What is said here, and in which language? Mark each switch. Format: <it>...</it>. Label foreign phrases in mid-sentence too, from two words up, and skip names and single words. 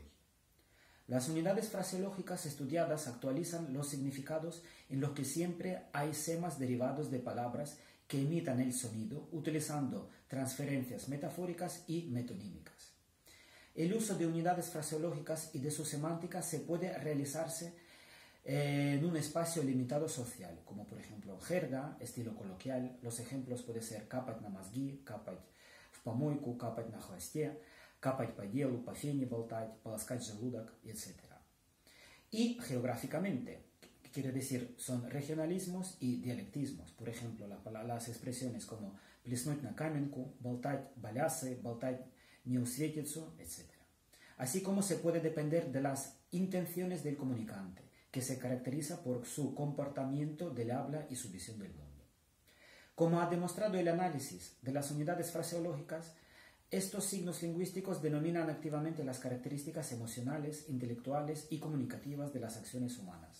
<es>Las unidades fraseológicas estudiadas actualizan los significados en los que siempre hay semas derivados de palabras que imitan el sonido utilizando transferencias metafóricas y metonímicas. El uso de unidades fraseológicas y de su semántica se puede realizarse en un espacio limitado social, como por ejemplo jerga, estilo coloquial. Los ejemplos pueden ser</es> <ru>капать на мозги, капать в помойку, капать на хвосте, капать по делу, по фене болтать, полоскать желудок,</ru> <es>etc. Y geográficamente, quiere decir, son regionalismos y dialectismos. Por ejemplo, las expresiones como</es> <ru>плеснуть на каменку, болтать балясы, болтать неусветицу,</ru> <es>etc. Así como se puede depender de las intenciones del comunicante, que se caracteriza por su comportamiento del habla y su visión del mundo. Como ha demostrado el análisis de las unidades fraseológicas, estos signos lingüísticos denominan activamente las características emocionales, intelectuales y comunicativas de las acciones humanas.</es>